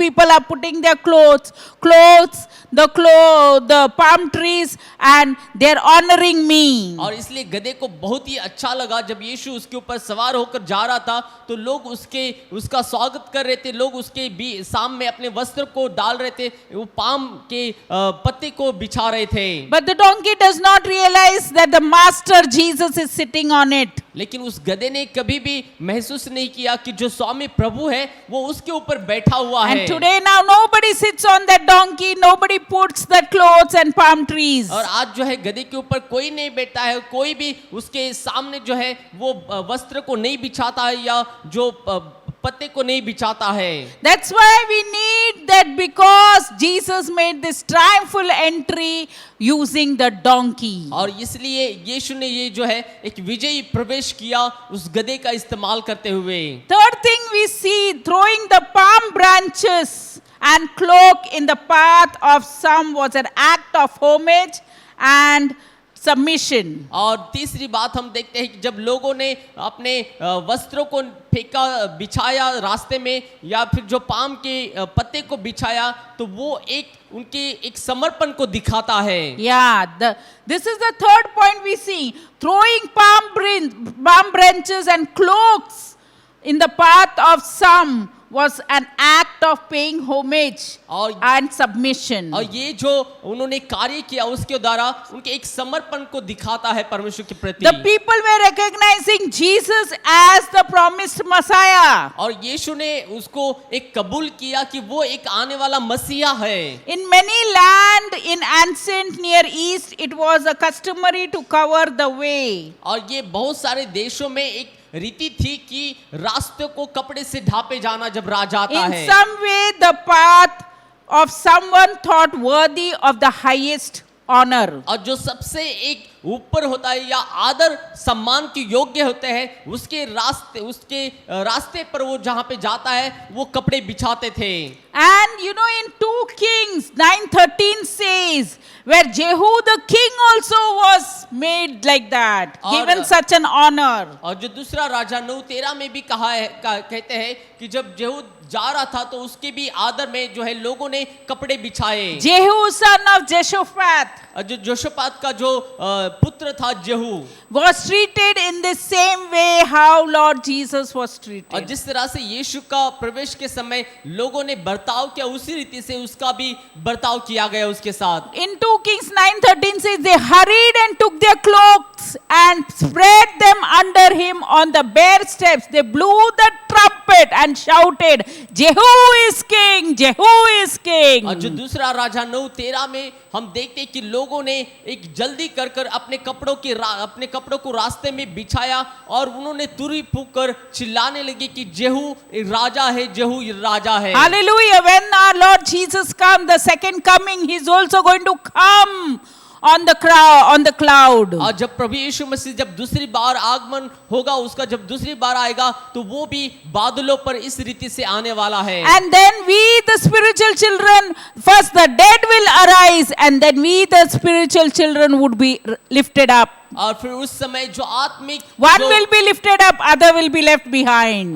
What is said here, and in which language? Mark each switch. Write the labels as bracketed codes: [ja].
[en] People are putting their clothes, the palm trees, and they're honoring me. [hi] और इसलिए गधे को बहुत ही अच्छा लगा जब यीशु उसके ऊपर सवार होकर जा रहा था तो लोग उसका स्वागत कर रहे थे, लोग उसके सामने अपने वस्त्र को डाल रहे थे, वो पाम के पत्ते को बिछा रहे थे। [en] But the donkey does not realize that the master Jesus is sitting on it. [hi] लेकिन उस गधे ने कभी भी महसूस नहीं किया कि जो स्वामी प्रभु है वो उसके ऊपर बैठा हुआ है। [en] And today now nobody sits on that donkey, nobody puts the clothes and palm trees. [hi] और आज जो है गधे के ऊपर कोई नहीं बैठता है, कोई भी उसके सामने जो है वो वस्त्र को नहीं बिछाता है या जो पत्ते को नहीं बिछाता है। [en] That's why we need that, because Jesus made this triumphal entry using the donkey. [hi] और इसलिए यीशु ने ये जो है एक विजयी प्रवेश किया उस गधे का इस्तेमाल करते हुए। [en] Third thing we see, throwing the palm branches and cloak in the path of some was an act of homage and submission. [hi] और तीसरी बात हम देखते हैं कि जब लोगों ने अपने वस्त्रों को फेंका, बिछाया रास्ते में या फिर जो पाम के पत्ते को बिछाया तो वो उनके एक समर्पण को दिखाता है। [en] Yeah, this is the third point we see, throwing palm branches and cloaks in the path of some was an act of paying homage and submission. [hi] और ये जो उन्होंने कार्य किया उसके द्वारा उनके एक समर्पण को दिखाता है परमेश्वर के प्रति। [en] The people were recognizing Jesus as the promised Messiah. [hi] और यीशु ने उसको एक कबूल किया कि वो एक आने वाला मसीहा है। [en] In many land in ancient Near East, it was a customary to cover the way. [hi] और ये बहुत सारे देशों में एक रीति थी कि रास्ते को कपड़े से ढापे जाना जब राजा आता है। [en] In some way, the path of someone thought worthy of the highest honor. [hi] और जो सबसे एक ऊपर होता है या आदर सम्मान के योग्य होते हैं उसके रास्ते पर वो जहां पे जाता है वो कपड़े बिछाते थे। [en] And you know, in 2 Kings 9:13 says, where Jehu the king also was made like that, given such an honor. [hi] और जो दूसरा राजा 9:13 में भी कहा है कहते हैं कि जब जा रहा था तो उसके भी आदर में जो है लोगों ने कपड़े बिछाए। [en] Jehu, son of Jehoshaphat, [hi] जो जोशपात का जो पुत्र था जेहू, [en] was treated in the same way how Lord Jesus was [hi] और [en] treated. [hi] जिस तरह से यीशु का प्रवेश के समय लोगों ने बर्ताव किया उसी रीति से उसका भी बर्ताव किया गया उसके साथ। [en] In 2 Kings 9:13 says they hurried and took their cloaks and spread them under him on the bare steps. They blew the trumpet and shouted, Jehu is king, Jehu is king. [hi] और जो दूसरा राजा 9:13 में हम देखते हैं कि लोगों ने एक जल्दी कर अपने कपड़ों को रास्ते में बिछाया और उन्होंने तुरही फूंक कर चिल्लाने लगे कि जेहू राजा है, जेहू राजा है। [en] Hallelujah. When our Lord Jesus comes, the second coming, he's also going to come on the cloud. [hi] और जब प्रभु यीशु मसीह जब दूसरी बार आगमन होगा उसका, जब दूसरी बार आएगा तो वो भी बादलों पर इस रीति से आने वाला है। [en] And then we, the spiritual children, first the dead will arise, and then we, the spiritual children, would be lifted up. [hi] और फिर उस समय जो आत्मिक [en] One will be lifted up, other will be left behind.